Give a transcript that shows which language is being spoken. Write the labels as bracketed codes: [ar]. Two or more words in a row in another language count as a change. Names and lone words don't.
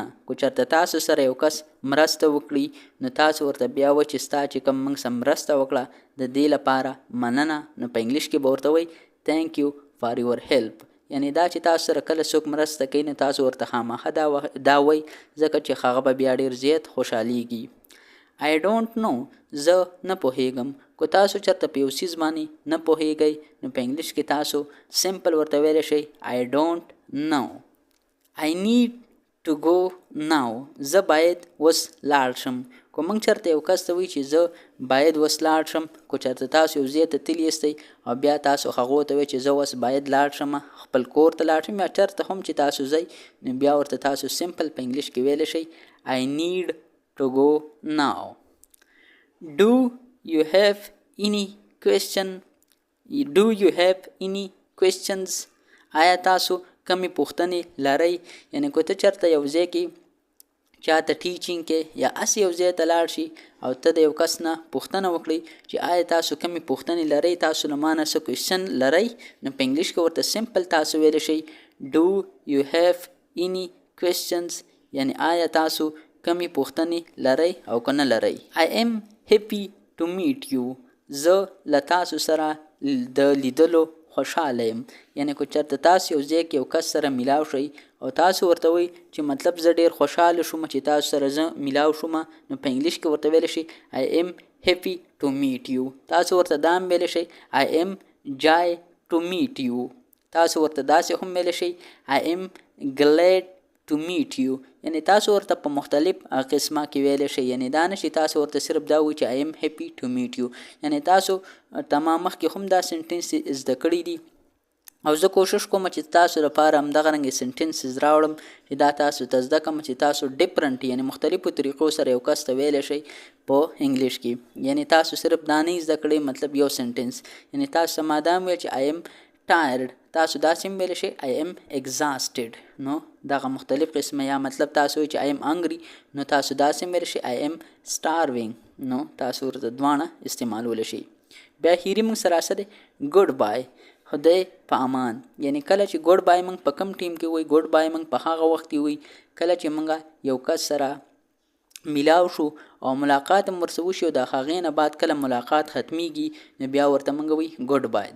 [ps] که چېرته تاسو سره یو کس مرسته وکړي نو تاسو ورته بیا وایئ چې ستا چې کوم موږ سره مرسته وکړه د دې لپاره مننه نو په انګلیش کې به ورته وایي [en] thank you for your help. [ps] یعنی دا چې تاسو سره کله څوک مرسته کوي نو تاسو ورته خامخا دا وایئ ځکه چې هغه به بیا ډېر زیات خوشحالیږي. [en] I don't know. [ps] زه نه پوهیږم. که تاسو چېرته په یو څیز باندې نه پوهیږئ نو په انګلیش کې تاسو سمپل ورته ویلی شئ [en] I don't know. I need to go now. [ps] زه باید اوس لاړ شم. که موږ چېرته یو کس ته وایي چې زه باید اوس لاړ شم که چېرته تاسو یو ځای ته تللي یاستئ او بیا تاسو هغو ته وایئ چې زه اوس باید لاړ شم خپل کور ته لاړ شم یا چېرته هم چې تاسو ځئ نو بیا ورته تاسو سمپل په انګلیش کې ویلی شئ [en] I need to go now. Do you have any question? Do you have any questions? [ps] آیا تاسو کمی پوښتنې لرئ؟ یعنی که ته چېرته یو ځای کې چاته ټیچینګ کې یا هسې یو ځای ته لاړ شي او ته د یو کس نه پوښتنه وکړئ چې آیا تاسو کمی پوښتنې لرئ تاسو له ما نه څه کوېشن لرئ نو په انګلیش کې ورته سمپل تاسو ویلی شئ [en] Do you have any questions؟ [ps] یعنی آیا تاسو کمی پوښتنې لرئ او که نه لرئ. [en] I am happy to meet you. [ps] زه له تاسو سره د لیدلو خوشحاله یم. یعنی که چېرته تاسو یو ځای کې یو کس سره میلاو شئ او تاسو ورته وایئ چې مطلب زه ډېر خوشحاله شوم چې تاسو سره زه میلاو شوم نو په انګلیش کې ورته ویلی شئ [en] I am happy to meet you. [ps] تاسو ورته دا هم ویلی شئ [en] I am joy to meet you. [ps] تاسو ورته داسې هم ویلی شئ [en] I am glad to meet you. [ps] یعنی تاسو ورته په مختلف قسمه کې ویلی شئ. یعنی دا نشي تاسو ورته صرف دا وایئ چې [en] I am happy to meet you. [ps] یعنی تاسو تمام مخکې هم دا سنټنس زده کړي دي او زه کوشش کوم چې تاسو لپاره همدغه رنګې سنټنسز راوړم چې دا تاسو ته زده کړم چې تاسو ډفرنټ یعنی مختلفو طریقو سره یو کس ته ویلی شئ په انګلیش کې. یعنی تاسو صرف دا نه زده کړئ مطلب یو سنټنس. یعنی تاسو ما دا هم ویل چې [en] I am tired. [ps] تاسو داسې هم ویلی شئ [en] I am exhausted. [ps] نو دغه مختلف قسمه یا مطلب تاسو وایئ چې [en] I am hungry [ps] نو تاسو داسې هم ویلی شئ [en] I am starving. [ps] نو تاسو ورته دواړه استعمالولی شئ. بیا اخري موږ سره څه دی [en] good bye [ps] خدای په امان. یعنی کله چې [en] good bye [ps] موږ په کم ټیم کې وایي [en] good bye [ps] موږ په هغه وخت کې وایي کله چې موږ یو کس سره میلاو شو او ملاقات هم ورسره وشي او د هغې نه بعد کله ملاقات ختمیږي نو بیا ورته موږ وایي [en] good bye.